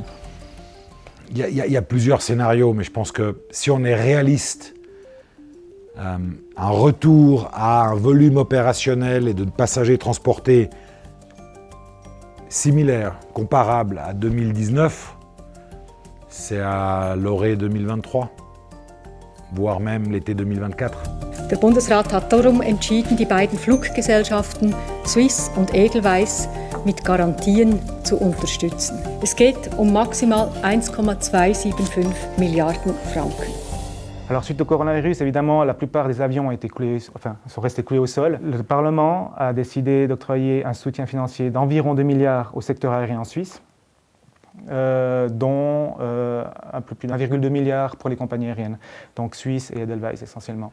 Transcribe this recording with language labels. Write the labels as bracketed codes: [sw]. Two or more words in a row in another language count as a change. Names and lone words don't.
[fr] Il y a plusieurs scénarios, mais je pense que si on est réaliste, un retour à un volume opérationnel et de passagers transportés similaire, comparable à 2019, c'est à l'orée 2023. voire même l'été 2024. [de] Der Bundesrat hat darum entschieden, die beiden Fluggesellschaften Swiss und Edelweiss mit Garantien zu unterstützen. Es geht maximal 1,275 Milliarden Franken. [fr] Alors suite au coronavirus, évidemment, la plupart des avions sont restés coulés au sol. Le Parlement a décidé d'octroyer un soutien financier d'environ 2 milliards au secteur aérien en Suisse, dont un peu plus d'1,2 milliard pour les compagnies aériennes, donc Suisse et Edelweiss essentiellement.